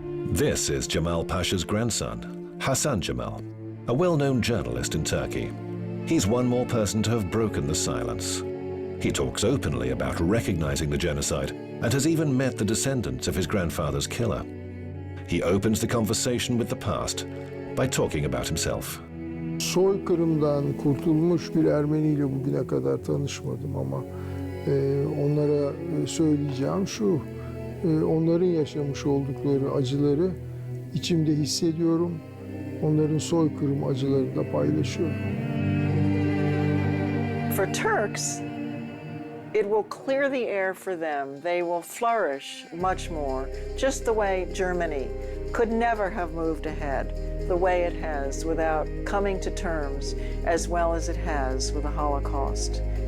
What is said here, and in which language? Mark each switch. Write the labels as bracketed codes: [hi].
[en] This is Jamal Pasha's grandson, Hasan Jamal, a well-known journalist in Turkey. He's one more person to have broken the silence. He talks openly about recognizing the genocide and has even met the descendants of his grandfather's killer. He opens the conversation with the past by talking about himself. [tr] Soykırımdan kurtulmuş bir Ermeni ile bugüne kadar tanışmadım ama onlara söyleyeceğim şu, onların yaşamış oldukları acıları içimde hissediyorum, onların soykırım acılarını da paylaşıyorum. [en] For Turks, it will clear the air for them. They will flourish much more, just the way Germany could never have moved ahead the way it has without coming to terms as well as it has with the Holocaust.